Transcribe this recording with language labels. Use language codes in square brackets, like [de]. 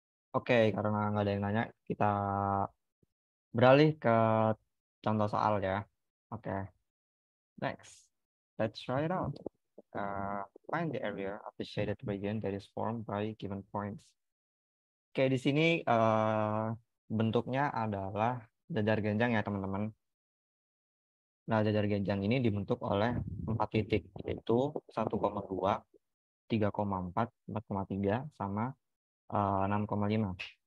[id] Oke, karena nggak ada yang nanya, kita beralih ke contoh soal ya. [en] Oke, next. Let's try it out. Find the area of the shaded region that is formed by given points. [id] Oke, di sini bentuknya adalah jajar genjang ya teman-teman. Nah, jajar genjang ini dibentuk oleh 4 titik, yaitu 1,2, 3,4, 4,3, sama 6,5.